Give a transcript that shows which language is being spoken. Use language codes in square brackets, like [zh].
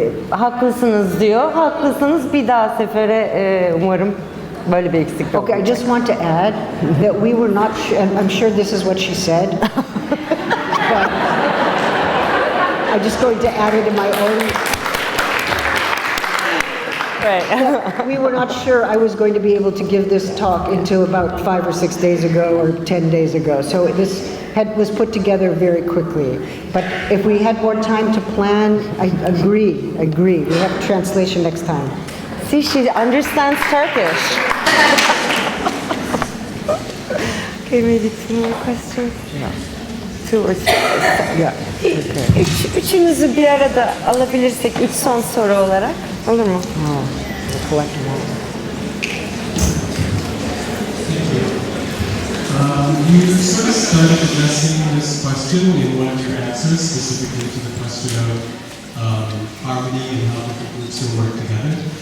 [tr] Haklısınız diyor. Haklısınız. Bir daha sefere umarım böyle bir eksiklik olmayacak. [en] Okay, I just want to add that we were not sure, and I'm sure this is what she said, but I'm just going to add it in my own. Right. We were not sure I was going to be able to give this talk until about 5 or 6 days ago or 10 days ago. So this was put together very quickly. But if we had more time to plan, I agree. We have translation next time. See, she understands Turkish. Okay, maybe 2 more questions? Yeah. 2 or 3. Yeah. Okay. [tr] Üçünüzü bir arada alabilirsek 3 son soru olarak. Olur mu? [en] Oh, we'll collect them all. You sort of started addressing this question in one of your answers, specifically to the question of harmony and how different groups will work together.